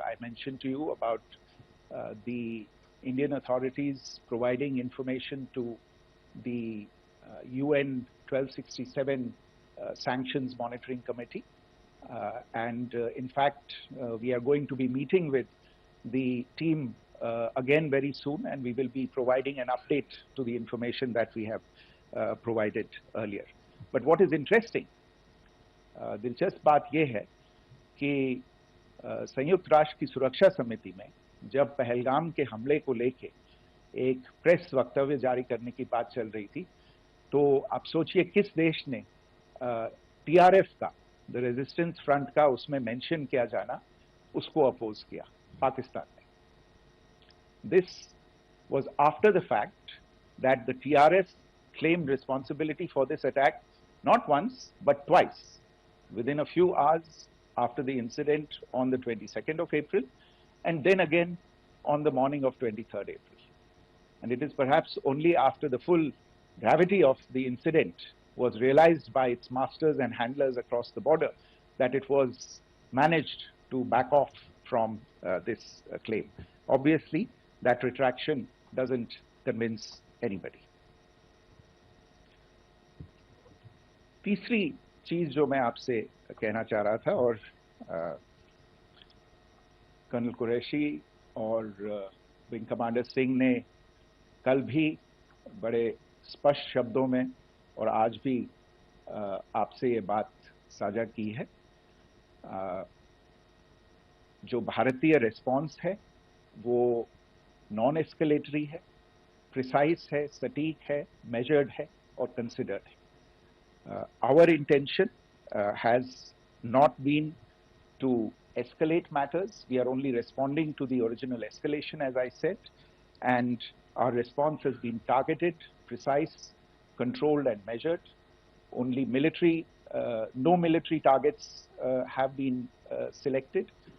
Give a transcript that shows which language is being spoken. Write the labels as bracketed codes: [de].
[en] I mentioned to you about the Indian authorities providing information to the UN 1267 Sanctions Monitoring Committee. And in fact, we are going to be meeting with the team again very soon, and we will be providing an update to the information that we have provided earlier. But what is interesting, [hi] दिलचस्प बात यह है कि संयुक्त राष्ट्र की सुरक्षा समिति में जब पहलगाम के हमले को लेके एक प्रेस वक्तव्य जारी करने की बात चल रही थी, तो आप सोचिए किस देश ने टीआरएफ का, द रेजिस्टेंस फ्रंट का उसमें मेंशन किया जाना, उसको अपोज किया, पाकिस्तान ने. [en] This was after the fact that the TRF claimed responsibility for this attack not once but twice, within a few hours after the incident on the 22nd of April, and then again on the morning of 23rd April. And it is perhaps only after the full gravity of the incident was realized by its masters and handlers across the border that it was managed to back off from this claim. Obviously, that retraction doesn't convince anybody. [hi] तीसरी चीज जो मैं आपसे कहना चाह रहा था, और कर्नल कुरैशी और विंग कमांडर सिंह ने कल भी बड़े स्पष्ट शब्दों में और आज भी आपसे ये बात साझा की है. जो भारतीय रिस्पांस है वो नॉन एस्केलेटरी है, प्रिसाइज है, सटीक है, मेजर्ड है और कंसिडर्ड है. [en] Our intention has not been to escalate matters. We are only responding to the original escalation, as I said, and our response has been targeted, precise, controlled and measured. Only military, no military targets have been selected.